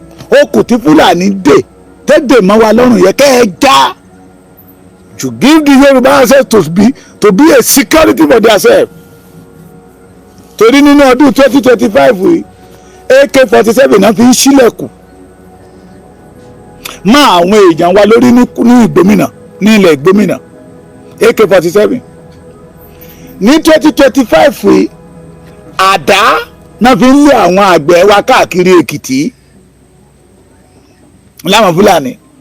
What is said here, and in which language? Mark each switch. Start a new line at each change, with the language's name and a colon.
Yoruba: ó kù tí Fúlàní dè tẹ́dẹ̀ mọ́ wa lọ́rùn yẹ kẹ́ ẹ já.
English: to give the Yorùbá access to be a security for themselves.
Yoruba: torí nínú ọdún 2025 yìí AK-47 náà fi ń ṣílẹ̀kùn mọ́ àwọn èèyàn wa lórí ní Ìgbómìnà ní ilẹ̀ Ìgbómìnà AK-47. ní 2025 yìí àdá náà fi ń lé àwọn àgbẹ̀ wa káàkiri Èkìtì láwọn Fúlàní.